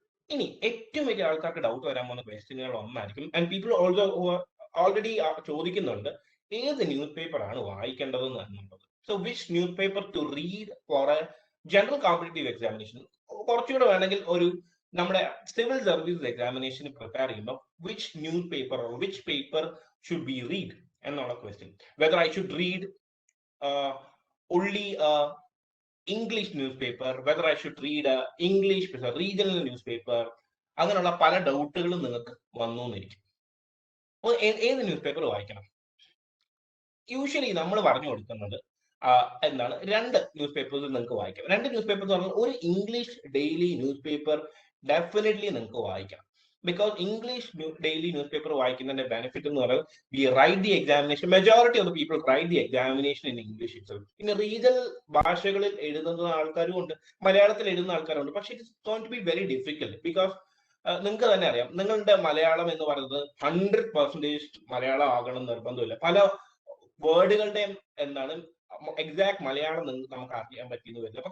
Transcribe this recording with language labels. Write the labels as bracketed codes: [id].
[ml] ഇനി ഏറ്റവും വലിയ ആൾക്കാർക്ക് ഡൗട്ട് വരാൻ പോകുന്ന ക്വസ്റ്റ്യനുകൾ ഒന്നായിരിക്കും, [en] and people also already [ml] ചോദിക്കുന്നുണ്ട്, ഏത് ന്യൂസ് പേപ്പർ ആണ് വായിക്കേണ്ടതെന്ന് എന്നുള്ളത്. [en] So which newspaper to read for a general competitive examination. [ml] കുറച്ചുകൂടെ വേണമെങ്കിൽ ഒരു നമ്മുടെ സിവിൽ സർവീസ് എക്സാമിനേഷന് പ്രിപ്പയർ ചെയ്യുമ്പോൾ [en] which newspaper or which paper should be read [ml] എന്നുള്ള question. [en] whether I should read only English newspaper, whether I should read a English regional newspaper, [ml] അങ്ങനെയുള്ള പല ഡൗട്ടുകളും നിങ്ങൾക്ക് വന്നു എന്നിരിക്കും. ഏത് ന്യൂസ് പേപ്പർ വായിക്കണം? യൂഷ്വലി നമ്മൾ പറഞ്ഞു കൊടുക്കുന്നത് എന്താണ്, 2 ന്യൂസ് പേപ്പേഴ്സ് നിങ്ങൾക്ക് വായിക്കാം. 2 ന്യൂസ് പേപ്പർ എന്ന് പറഞ്ഞാൽ ഒരു English daily news paper definitely നിങ്ങൾക്ക് വായിക്കാം. [en] Because English daily newspaper [ml] വായിക്കുന്നതിന്റെ benefit എന്ന് പറയുന്നത് [en] we write the examination, majority of the people write the examination in English itself. [ml] പിന്നെ റീജണൽ ഭാഷകളിൽ എഴുതുന്ന ആൾക്കാരും ഉണ്ട്, മലയാളത്തിൽ എഴുതുന്ന ആൾക്കാരുണ്ട്. പക്ഷെ [en] It is going to be very difficult. [ml] Because നിങ്ങൾക്ക് തന്നെ അറിയാം, നിങ്ങളുടെ മലയാളം എന്ന് പറയുന്നത് 100% മലയാളം ആകണം നിർബന്ധമില്ല. പല വേർഡുകളുടെയും എന്താണ് എക്സാക്ട് മലയാളം നമുക്ക് അറിയാൻ പറ്റിയെന്ന് വരില്ല.